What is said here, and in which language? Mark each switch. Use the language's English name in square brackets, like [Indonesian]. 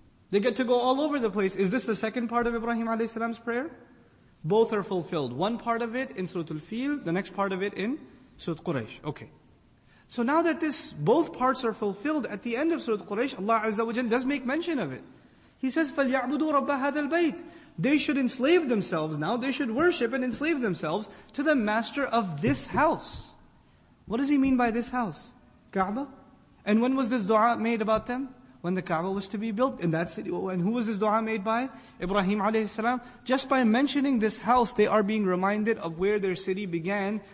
[English] They get to go all over the place. Is this the second part of Ibrahim alayhi salam's prayer? Both are fulfilled. One part of it in Surah Al-FIIL, the next part of it in Surah Quraysh. Okay. So now that both parts are fulfilled, at the end of Surah Quraysh, Allah Azza wa Jal does make mention of it. He says, [Arabic] فَلْيَعْبُدُوا رَبَّ هَذَا الْبَيْتِ. [English] They should enslave themselves now, they should worship and enslave themselves to the master of this house. What does he mean by this house? Kaaba? And when was this dua made about them? When the Kaaba was to be built in that city. And who was this dua made by? Ibrahim alayhi salam. Just by mentioning this house, they are being reminded of where their city began.